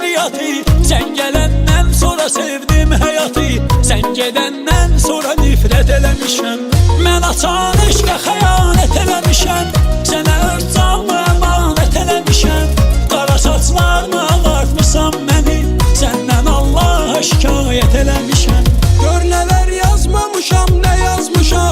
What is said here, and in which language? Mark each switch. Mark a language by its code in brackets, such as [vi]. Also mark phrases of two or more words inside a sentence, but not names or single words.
[tr] hayatı. Sen gelenden sonra sevdim hayatı. Sen gedenden sonra [az] nifret eləmişəm. Mən açan eşqə xəyanət eləmişəm. Sənə öz canımı əmanət eləmişəm. Qara saçlarımı ağartmışam məni. Səndən Allaha şikayət eləmişəm. Gör nələr yazmamışam, nə yazmışam.